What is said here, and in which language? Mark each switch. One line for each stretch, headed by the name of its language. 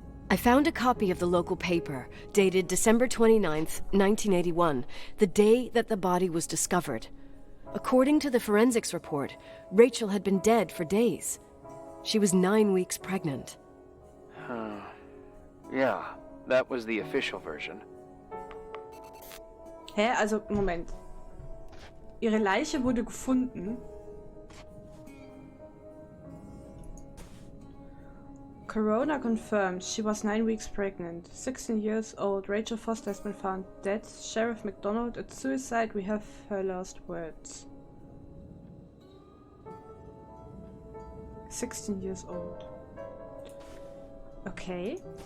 English: I found a copy of the local paper, dated December 29th, 1981, the day that the body was discovered. According to the forensics report, Rachel had been dead for days. She was 9 weeks pregnant. Yeah, that was the official version.
German: Hä? Also, Moment. Ihre Leiche wurde gefunden.
English: Corona confirmed she was 9 weeks pregnant. 16 years old. Rachel Foster has been found dead. Sheriff McDonald at suicide. We have her last words. 16 years old. Okay.